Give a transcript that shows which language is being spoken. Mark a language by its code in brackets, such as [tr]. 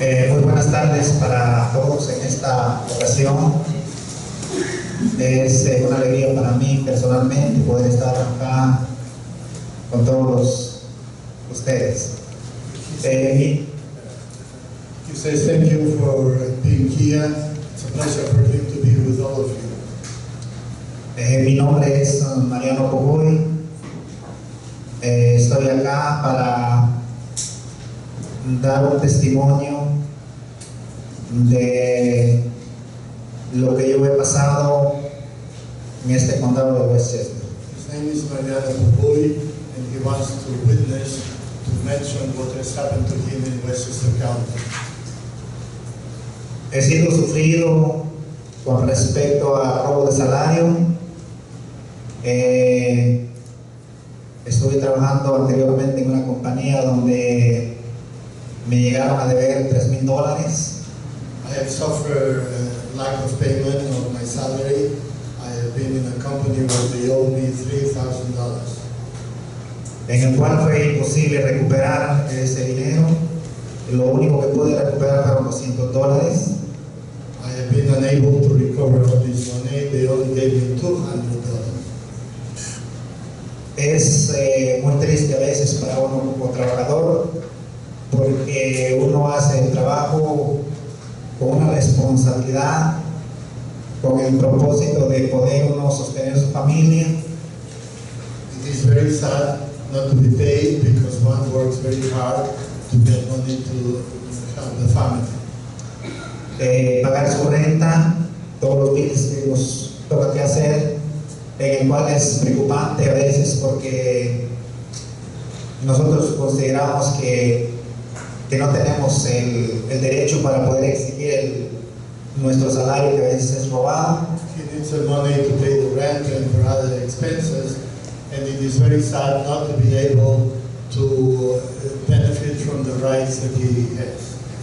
[es] Muy buenas tardes para todos en esta ocasión. Es una alegría para mí personalmente poder estar acá con todos ustedes. [en] He says thank you for being here. It's a pleasure for him to be with all of you. [es] Mi nombre es Hoscoy. Estoy acá para dar un testimonio de lo que yo he pasado en este condado de Westchester. [en] His name is Emanuel, and he wants to witness, to mention what has happened to him in Westchester County. [es] He sido sufrido con respecto a robo de salario. Estuve trabajando anteriormente en una compañía donde me llegaron a deber $3,000. [en] I have suffered lack of payment of my salary. I have been in a company where they owe me $3,000. [es] En el cual fue imposible recuperar ese dinero. Lo único que pude recuperar fueron $200. [en] I have been unable to recover all this money. They only gave me $200. [es] Es muy triste a veces para uno como trabajador, porque uno hace el trabajo con una responsabilidad, con el propósito de poder uno sostener su familia. [en] It is very sad not to be paid because one works very hard to get money to help the family. [es] Pagar su renta, todos los biles que nos toca que hacer, en el cual es preocupante a veces porque nosotros consideramos que no tenemos el derecho para poder exigir nuestro salario, que a veces es robado. [en] He needs the money to pay the rent and for other expenses, and it is very sad not to be able to benefit from the rights that he has.